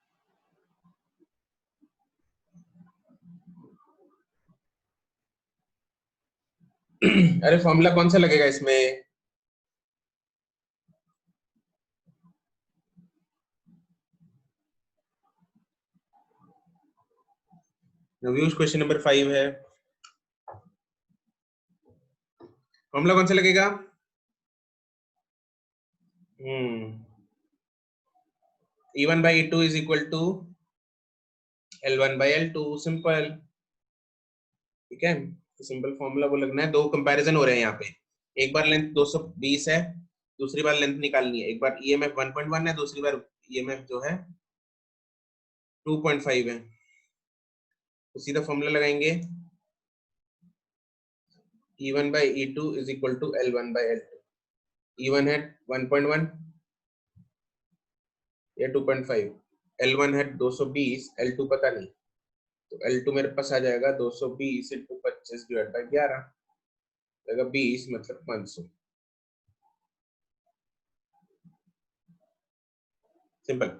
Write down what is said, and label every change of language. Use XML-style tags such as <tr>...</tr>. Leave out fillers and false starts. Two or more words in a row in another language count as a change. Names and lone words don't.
<hi>अरे फॉर्मूला कौन सा लगेगा इसमें? नवयुष,</hi> <en>question number</en> <hi>5 है। फॉर्मूला कौन सा लगेगा?</hi> <en>E1 by E2 is equal to L1 by L2। सिंपल।</en> <hi>ठीक है, तो</hi> <en>simple formula</en> <hi>वो लगना है। दो कंपैरिजन हो रहे हैं यहाँ पे। एक बार लेंथ 220 है, दूसरी बार लेंथ निकालनी है। एक बार EMF 1.1 है, दूसरी बार EMF जो है 2.5 है। तो सीधा फॉर्मूला लगाएंगे,</hi> <en>E1 by E2 is equal to L1 by L2।</en> <hi>E1 है 1.1 या 2.5, L1 है 220, L2 पता नहीं, तो L2 मेरे पास आ जाएगा 220 इंटू 25</hi> <en>divide by</en> <hi>11, जाएगा 20 मतलब 500। सिंपल।</hi>